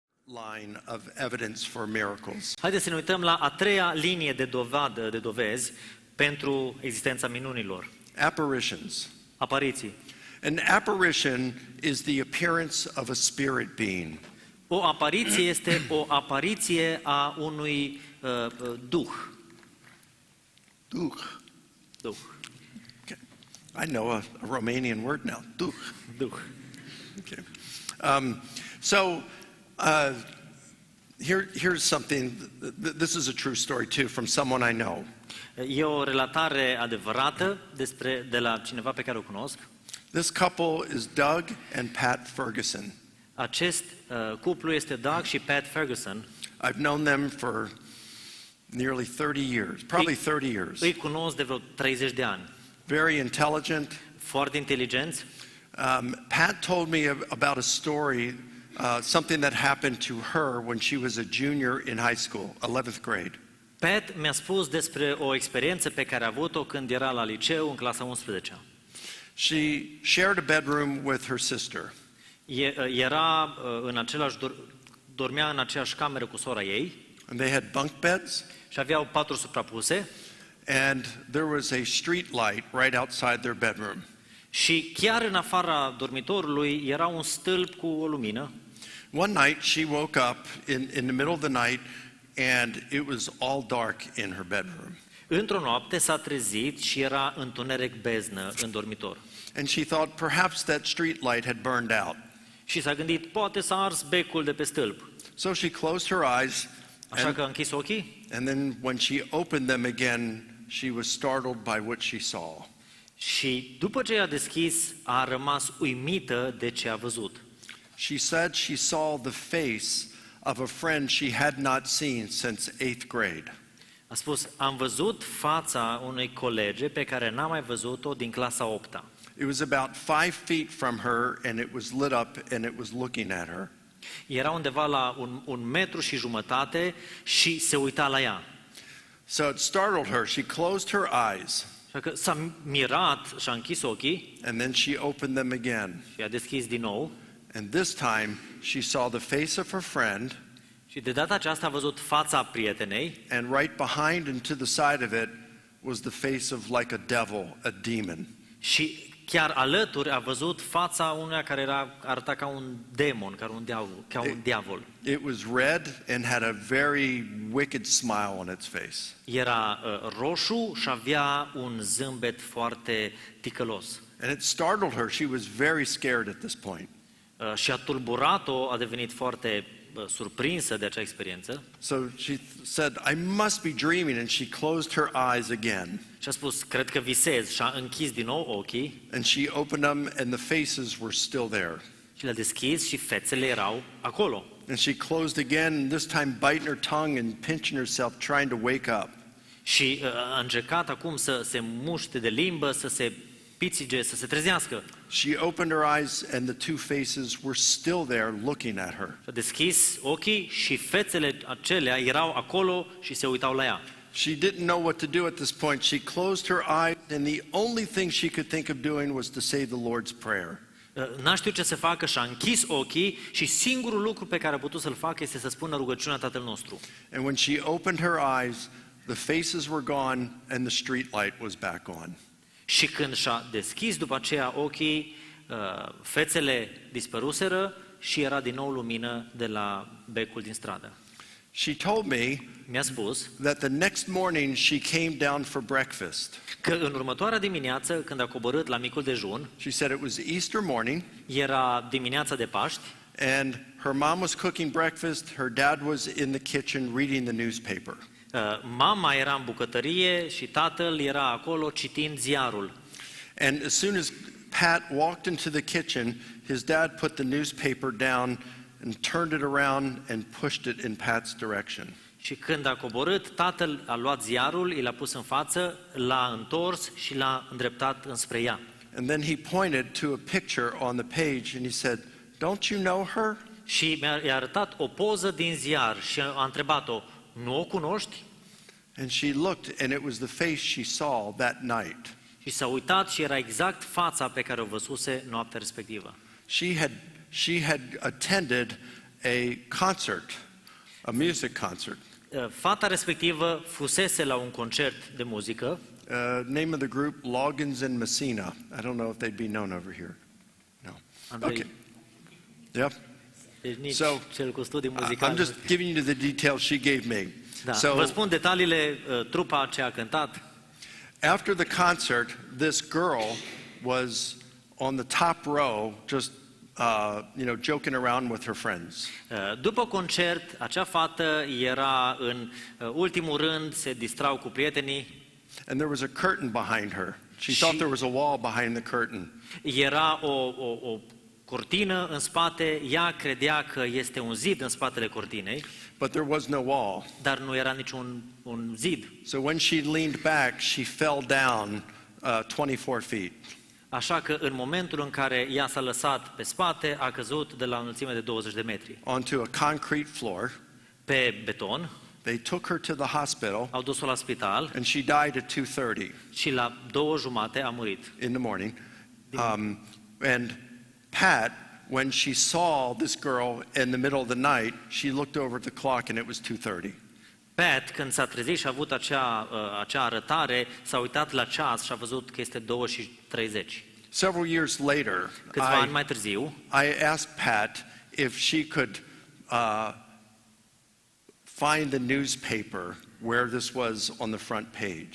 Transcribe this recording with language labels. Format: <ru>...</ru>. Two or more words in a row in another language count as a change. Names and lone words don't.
<en>line of evidence for miracles.</en> <ro>Haideți să ne uităm la a treia linie de dovezi pentru existența minunilor.</ro> <en>Apparitions.</en> <ro>Apariții.</ro> <en>An apparition is the appearance of a spirit being.</en> <ro>O apariție este o apariție a unui duh. Duh. Duh.</ro> <en>Okay. I know a Romanian word now. Duh. Duh. Okay. Here's something. This is a true story too, from someone I know.</en> <ro>E o relatare adevărată de la cineva pe care o cunosc.</ro> <en>This couple is Doug and Pat Ferguson.</en> <ro>Acest cuplu este Doug și Pat Ferguson.</ro> <en>I've known them for nearly 30 years, probably 30 years.</en> <ro>Îi cunosc de vreo 30 de ani.</ro> <en>Very intelligent.</en> <ro>Foarte inteligenți.</ro> <en>Pat told me about a story, something that happened to her when she was a junior in high school, 11th grade.</en> <ro>Pat mi-a spus despre o experiență pe care a avut-o când era la liceu, în clasa 11-a.</ro> <en>She shared a bedroom with her sister.</en> <ro>Dormea în aceeași cameră cu sora ei.</ro> <en>And they had bunk beds.</en> <ro>Și aveau paturi suprapuse.</ro> <en>And there was a street light right outside their bedroom.</en> <ro>Și chiar în afara dormitorului era un stâlp cu o lumină.</ro> <en>One night she woke up in the middle of the night and it was all dark in her bedroom.</en> <ro>Într-o noapte s-a trezit și era întuneric beznă în dormitor.</ro> <en>And she thought perhaps that street light had burned out.</en> <ro>Și s-a gândit, poate s-a ars becul de pe stâlp.</ro> <en>So she closed her eyes.</en> <ro>Așa că a închis ochii.</ro> <en>And then when she opened them again, she was startled by what she saw.</en> <ro>Și după ce i-a deschis, a rămas uimită de ce a văzut.</ro> <en>She said she saw the face of a friend she had not seen since 8th grade.</en> <ro>A spus, am văzut fața unei colege pe care n-am mai văzut-o din clasa 8-a.</ro> <en>It was about 5 feet from her and it was lit up and it was looking at her.</en> <ro>Era undeva la 1,5 metri și se uita la ea.</ro> <en>So it startled her. She closed her eyes.</en> <ro>Așa că s-a mirat și a închis ochii.</ro> <en>And then she opened them again.</en> <ro>Și a deschis din nou.</ro> <en>And this time she saw the face of her friend.</en> <ro>Și de data aceasta a văzut fața prietenei.</ro> <en>And right behind and to the side of it was the face of like a devil, a demon.</en> <ro>Și chiar alături a văzut fața unuia care arăta ca un demon, ca un diavol.</ro> <en>It was red and had a very wicked smile on its face.</en> <ro>Era roșu și avea un zâmbet foarte ticălos.</ro> <en>And it startled her. She was very scared at this point.</en> <ro>Și a tulburat-o, a devenit foarte surprinsă de acea experiență.</ro> <en>So she said, I must be dreaming, and she closed her eyes again.</en> <ro>Și a spus, cred că visez, și a închis din nou ochii.</ro> <en>And she opened them and the faces were still there.</en> <ro>Și le-a deschis și fețele erau acolo.</ro> <en>And she closed again, and this time biting her tongue and pinching herself, trying to wake up.</en> <ro>Și a încercat acum să se muște de limbă, să se pițige, să se trezească.</ro> <en>She opened her eyes and the two faces were still there looking at her.</en> <ro>A deschis ochii și fețele acelea erau acolo și se uitau la ea.</ro> <en>She didn't know what to do at this point. She closed her eyes and the only thing she could think of doing was to say the Lord's Prayer.</en> <ro>N-a știut ce să facă și a închis ochii și singurul lucru pe care a putut să-l facă este să spună rugăciunea Tatăl nostru.</ro> <en>And when she opened her eyes, the faces were gone and the street light was back on.</en> <ro>Și când și-a deschis după aceea ochii, fețele dispăruseră și era din nou lumină de la becul din stradă.</ro> <en>She told me</en> <ro>Mi-a spus</ro> <en>that the next morning she came down for breakfast.</en> <ro>că în următoarea dimineață, când a coborât la micul dejun,</ro> <en>She said it was Easter morning.</en> <ro>era dimineața de Paști,</ro> <en>And her mom was cooking breakfast. Her dad was in the kitchen reading the newspaper.</en> <ro>mama era în bucătărie și tatăl era acolo citind ziarul.</ro> <en>And as soon as Pat walked into the kitchen, his dad put the newspaper down and turned it around and pushed it in Pat's direction.</en> <ro>Și când a coborât, tatăl a luat ziarul, i l-a pus în față, l-a întors și l-a îndreptat înspre ea.</ro> <en>And then he pointed to a picture on the page and he said, "Don't you know her?"</en> <ro>Și i-a arătat o poză din ziar și a întrebat-o, nu o cunoști?</ro> <en>And she looked and it was the face she saw that night.</en> <ro>Și s-a uitat și era exact fața pe care o văzuse noaptea respectivă.</ro> <en>She had attended a concert, a music concert.</en> <ro>Fata respectivă fusese la un concert de muzică.</ro> <en>Name of the group, Loggins and Messina. I don't know if they'd be known over here. No. Andrei. Okay. Yep.</en> <ro>Deci nici</ro> <en>So,</en> <ro>cel cu studii</ro> <en>I'm</en> <ro>muzicale.</ro> <en>just giving you the details she gave me. Da. So,</en> <ro>Vă spun detaliile, trupa ce a cântat.</ro> <en>after the concert, this girl was on the top row, just joking around with her friends.</en> <ro>După concert, acea fată era în ultimul rând, se distrau cu prietenii.</ro> <en>And there was a curtain behind her. She thought there was a wall behind the curtain.</en> <ro>Era o cortină în spate, ea credea că este un zid în spatele cortinei,</ro> <en>But there was no wall.</en> <ro>dar nu era niciun un zid.</ro> <en>So when she leaned back, she fell down 24 feet.</en> <ro>Așa că în momentul în care ea s-a lăsat pe spate, a căzut de la o înălțime de 20 de metri.</ro> <en>Onto a concrete floor.</en> <ro>Pe beton,</ro> <en>They took her to the hospital,</en> <ro>au dus-o la spital</ro> <en>and she died at 2:30</en> <ro>și la 2:30 a murit.</ro> <en>in the morning. And Pat, when she saw this girl in the middle of the night, she looked over at the clock, and it was 2:30.</en> <ro>Pat, când s-a trezit și a avut acea arătare, s-a uitat la ceas și a văzut că este 2:30.</ro> <en>Several years later,</en> <ro>Câțiva ani mai târziu,</ro> <en>I asked Pat if she could find the newspaper where this was on the front page.</en>